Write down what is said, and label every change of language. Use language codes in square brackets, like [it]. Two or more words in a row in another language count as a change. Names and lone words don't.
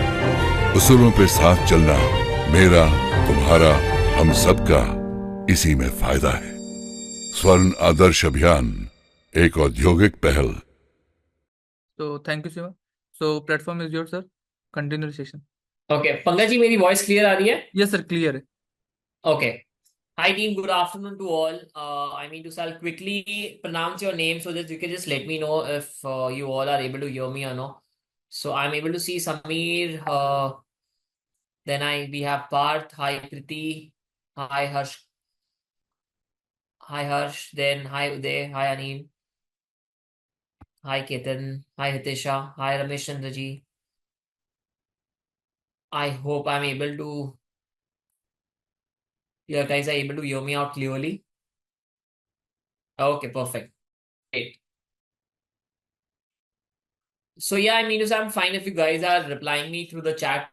[hi] उसूलों पे साथ चलना मेरा, तुम्हारा, हम सबका इसी में फायदा है। स्वर्ण आदर्श अभियान एक औद्योगिक पहल। [en] तो thank you शिवा। So platform is your sir, continue session. [hi] ओके, पंकज जी मेरी [en] voice clear [hi] आ रही है? [en] yes sir, clear है। ओके. Hi team, good afternoon to all. I mean to shall quickly pronounce your name so that you can just let me know if you all are able to hear me or no. So I'm able to see Sameer. Then we have Parth. Hi Priti. Hi Harsh. Hi Harsh. Then hi Uday. Hi Anil. Hi Ketan. Hi Hitisha. Hi Ramesh Chandraji. I hope I'm able to. You guys are able to hear me out clearly. Okay, perfect. Great. So yeah, I mean, I'm fine if you guys are replying me through the chat.